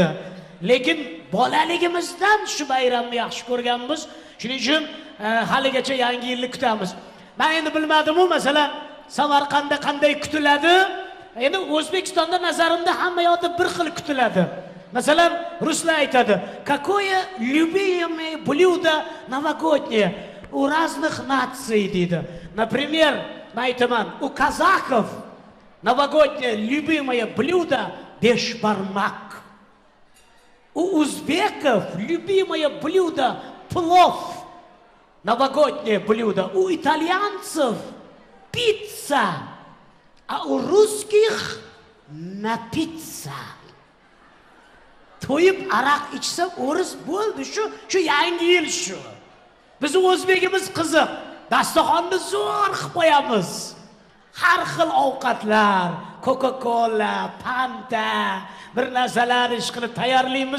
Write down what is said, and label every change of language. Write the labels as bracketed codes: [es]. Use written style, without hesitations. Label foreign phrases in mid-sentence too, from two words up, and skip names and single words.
[uz] Lekin bolaligimizdan shu bayramni yaxshi ko'rganmiz. Shuning uchun haligacha yangi yilni kutamiz. Men endi bilmadim-ku, masalan, Samarqandda qanday kutiladi? Endi O'zbekistonda nazarimda hamma yoqda bir xil kutiladi. Masalan, ruslar aytadi: [ru] "Какое любимое блюдо новогоднее у разных наций" deydi. Например, aytaman, u казахов новогоднее любимое блюдо бешбармак. У узбеков любимое блюдо плов. Новогоднее блюдо. У итальянцев пицца. А у русских напиться. [uz] To'yib aroq ichsa o'ris bo'ldi, shu yangi yil shu. Biz o'zbegimiz qiziq. Dasturxonni zo'r qilib qo'yamiz. Har xil ovqatlar, Coca-Cola, Fanta, bir narsalar ish qilib tayyorlaymiz.